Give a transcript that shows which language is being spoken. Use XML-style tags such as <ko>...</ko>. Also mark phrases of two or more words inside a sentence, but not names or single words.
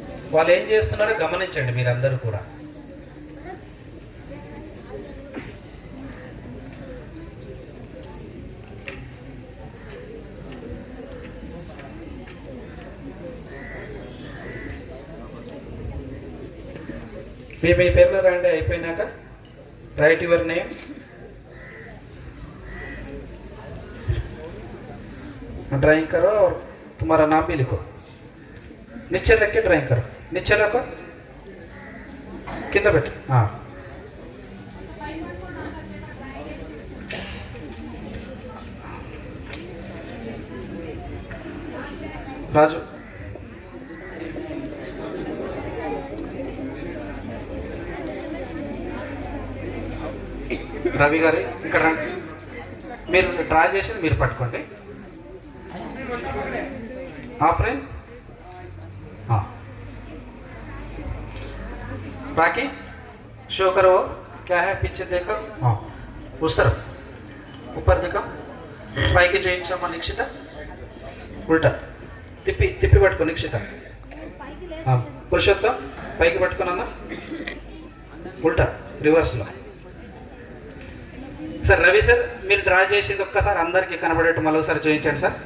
<te>వాళ్ళు ఏం చేస్తున్నారో గమనించండి మీరందరూ కూడా. మీ మీ పేర్లు రాండి, అయిపోయినాక</te> <en>write your names.</en> <hi>ड्राइंग करो और तुम्हारा नाम भी लिखो. नीचे रख के ड्राइंग करो. नीचे रखो, किंदा बैठ. हाँ,</hi> <te>రాజు రవి గారు ఇక్కడ రండి. మీరు డ్రా చేసి మీరు పట్టుకోండి.</te> <hi>हाँ फ्रेंड, हाँ बाकी शो करो क्या है, पीछे देखो. हाँ उस तरफ ऊपर देखो,</hi> <te>పైకి చూయించమ్మా నిక్షిత. ఉల్టా తిప్పి తిప్పి పట్టుకో నిక్షిత. పురుషోత్తం పైకి పట్టుకున్నా, ఉల్టా రివర్స్లో. సార్ రవి సార్ మీరు డ్రా చేసింది ఒక్కసారి అందరికీ కనబడేట్టు మళ్ళీ ఒకసారి చూపించండి సార్.</te>